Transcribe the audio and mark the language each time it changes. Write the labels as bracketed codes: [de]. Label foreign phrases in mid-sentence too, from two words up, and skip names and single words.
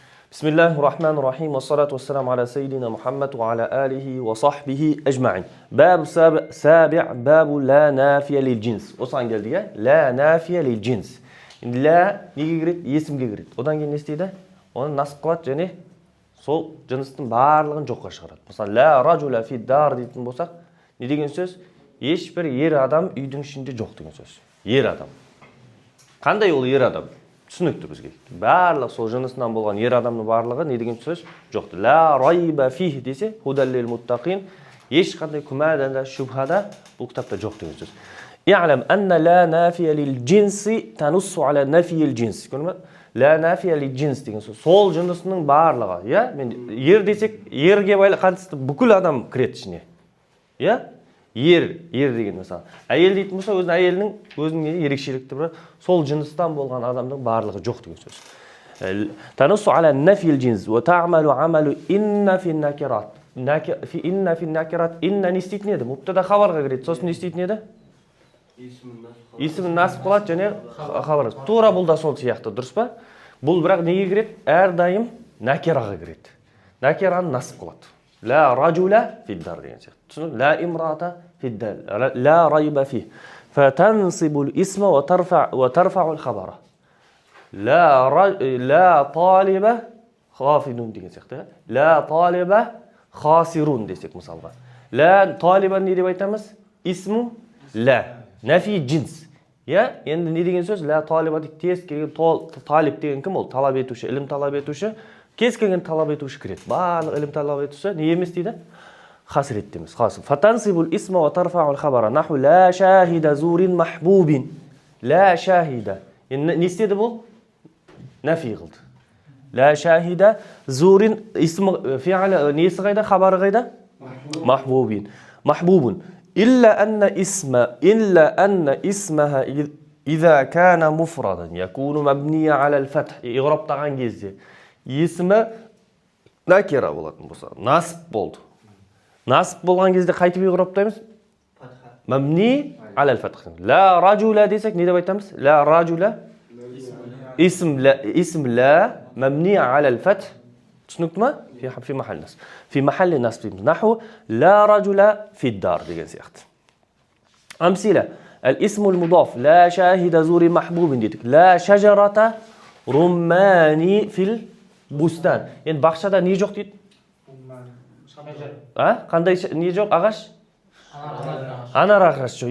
[ar] بسم الله الرحمن الرحيم والصلاة والسلام على سيدنا محمد وعلى آله وصحبه أجمعين. باب سابع باب لا نافية للجنس. [kk] Osman [tr] geldi ya. [ar] لا نافية للجنس. [kk] La неге кіреді? Есімге кіреді. Одан кейін не істейді? Оны насып қылады және сол жыныстың барлығын жоққа шығарады. Мысалы, [ar] لا رجل في دار [kk] дейтін болсақ, не деген сөз? Ешбір ер адам үйдің ішінде жоқ деген сөз. Ер адам. Қандай ол ер адам? Түсінікті бізге. Барлық сол жынысынан болған ер адамның барлығы не деген сөз? Жоқты. [ar] لا ريب فيه десе, هدى للمتقين, [kk] ешқандай күмәданда, шубхада бұл кітапта жоқ деген сөз. [ar] اعلم أن لا نافية للجنس تنص على نفي الجنس. [kk] Көрдіңіз? [ar] لا نافية للجنس [kk] деген сөз. Сол жынысының барлығы, иә? Мен ер десек, ерге қатысты бүкіл адам кіреді ішіне. Иә? Ер деген мысалы. Әйел дейтін болса, өзінің ерекшелікті бір, сол жыныстан болған адамның барлығы жоқ деген сөз. [ar] تنص على نفي الجنس وتعمل عمل إن في النكرات. إن في النكرات, [kk] инна не істейтін еді? Мубтада хабарға кіреді. Сосын не істейтін еді? Исімін насып қылады және хабар. Тура бұл да сол сияқты, дұрыс па? Бұл бірақ неге кіреді? Әрдайым накираға кіреді. Накираны насып қылады. [ar] لا رجل في الدار لا امرأة في الدار لا ريب فيه فتنصب الاسم وترفع الخبر لا طالب خافضون لا طالب خاسرون [kk] десек мысалға. [ar] لا طالبا [kk] не деп айтамыз? [ar] اسم لا نافي جنس. [kk] Я енді не деген сөз? [ar] لا طالب [kk] тез келген талиб деген кім ол? Талап етуші, ілім талап етуші. Кез келген талап етуші кіреді. Барлық ілім талап етуші не емес дейді? Хасрет демес. [ar] فتنصب الاسم وترفع الخبر نحو لا شاهد زور محبوب. لا شاهد. [kk] Не істеді бұл? Нафи қылды. [ar] لا شاهد زور اسم فعل [kk] несі қайда? Хабары қайда? [ar] محبوب. محبوب. إلا أن اسمها إذا كان مفردا يكون مبنيا على الفتح. [kk] Иғраптаған кезде есімі накира болатын болса, насып болды. Насып болған кезде қайтып иғраптаймыз? [ar] مبني على الفتح. لا رجل [kk] десек не деп айтамыз? [ar] لا رجل اسم لا مبني على الفتح. [kk] Түсінікті ма? [ar] في محل نصب. في محل نصب [kk] дейміз. [ar] نحو لا رجل في دار [kk] деген сияқты. [ar] Амсила. الاسم المضاف. لا شاهد زور محبوب дедік. لا شجرة رمان في البستان. [kk] Енді бақшада не жоқ дейді? Қандай не жоқ? Ағаш? Анар ағаш жоқ.